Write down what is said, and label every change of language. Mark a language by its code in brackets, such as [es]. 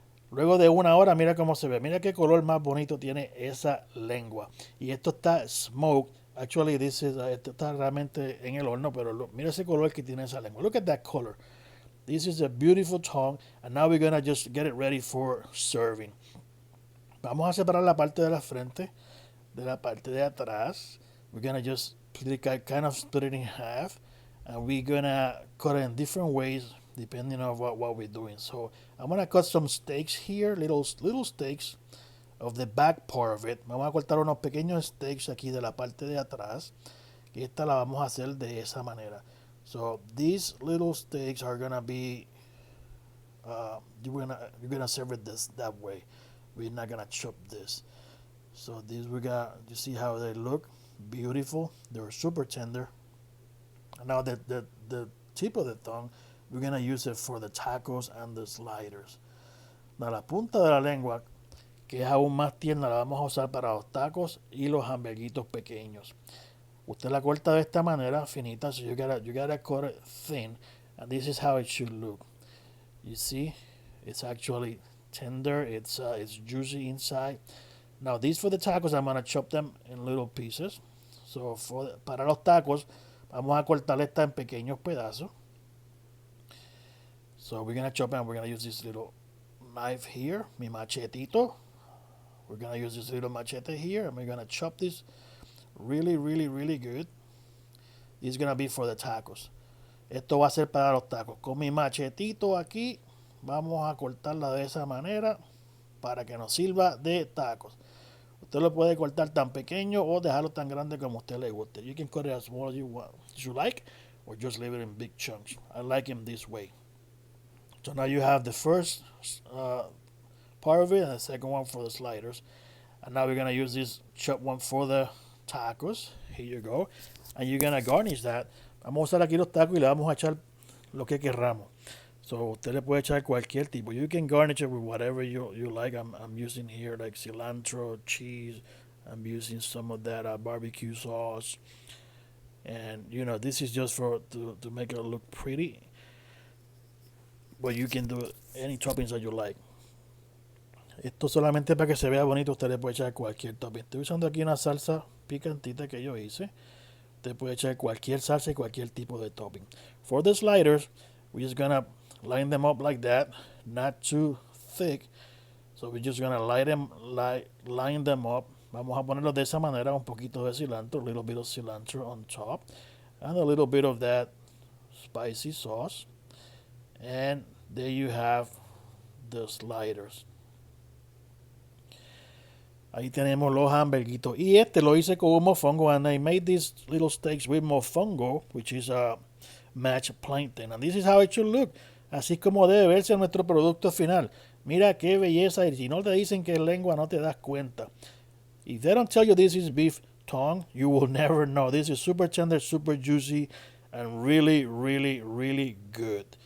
[es] Luego de una hora, mira cómo se ve. Mira qué color más bonito tiene esa lengua. Y esto está smoked. [en] Actually, [es] esto está realmente en el horno, pero mira ese color que tiene esa lengua. [en] Look at that color. This is a beautiful tongue, and now we're gonna just get it ready for serving. [es] Vamos a separar la parte de la frente de la parte de atrás. [en] We're gonna just kind of split it in half, and we're gonna cut it in different ways depending on what we're doing. So I'm gonna cut some steaks here, little steaks of the back part of it. [es] Vamos a cortar unos pequeños steaks aquí de la parte de atrás. Y esta la vamos a hacer de esa manera. [en] So these little steaks are gonna be you're gonna serve it that way. We're not gonna chop this. So these you see how they look? Beautiful. They're super tender. And now the tip of the tongue, we're gonna use it for the tacos and the sliders. [es] Now la punta de la lengua, que es aún más tierna, la vamos a usar para los tacos y los hamburguitos pequeños. Usted la corta de esta manera, finita, [en] so you gotta cut it thin, and this is how it should look. You see, it's actually tender, it's juicy inside. Now these for the tacos, I'm gonna chop them in little pieces. [es] So para los tacos, vamos a cortar esta en pequeños pedazos. [en] So we're gonna chop it, and we're gonna use this little knife here, [es] mi machetito. [en] We're gonna use this little machete here, and we're gonna chop this really, really, really good. This is gonna be for the tacos. [es] Esto va a ser para los tacos. Con mi machetito aquí, vamos a cortarla de esa manera para que nos sirva de tacos. Usted lo puede cortar tan pequeño o dejarlo tan grande como a usted le guste. [en] You can cut it as small as you like, or just leave it in big chunks. I like them this way. So now you have the first part of it and the second one for the sliders. And now we're gonna use this chopped one for the tacos. Here you go. And you're gonna garnish that. [es] Vamos a usar aquí los tacos y le vamos a echar lo que querramos. So usted le puede echar cualquier tipo. [en] You can garnish it with whatever you like. I'm using here like cilantro, cheese. I'm using some of that barbecue sauce. And this is just to make it look pretty. But you can do any toppings that you like. [es] Esto solamente para que se vea bonito, usted le puede echar cualquier topping. Estoy usando aquí una salsa picantita que yo hice. Usted puede echar cualquier salsa y cualquier tipo de topping. [en] For the sliders, we're just gonna line them up like that, not too thick. So we're just gonna line them up. [es] Vamos a ponerlos de esa manera, un poquito de cilantro, [en] a little bit of cilantro on top, and a little bit of that spicy sauce. And there you have the sliders. [es] Ahí tenemos los hamburguitos. Y este lo hice con un mofongo. [en] And I made these little steaks with mofongo, which is a mashed plantain. And this is how it should look. [es] Así es como debe verse nuestro producto final. Mira qué belleza. Y si no te dicen que es lengua, no te das cuenta. [en] If they don't tell you this is beef tongue, you will never know. This is super tender, super juicy, and really, really, really good.